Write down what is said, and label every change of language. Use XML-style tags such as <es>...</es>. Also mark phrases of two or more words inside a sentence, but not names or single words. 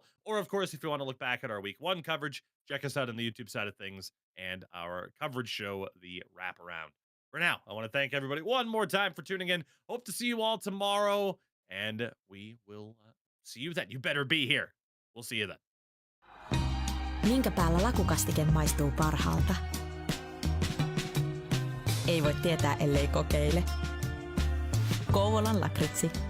<en>Or, of course, if you want to look back at our week 1 coverage, check us out on the YouTube side of things and our coverage show, The Wraparound. For now, I want to thank everybody one more time for tuning in. Hope to see you all tomorrow, and we will see you then. You better be here. We'll see you then.</en> <fi>Minkä päällä lakukastike maistuu parhaalta? Ei voi tietää, ellei kokeile. Kouvolan lakritsi.</fi>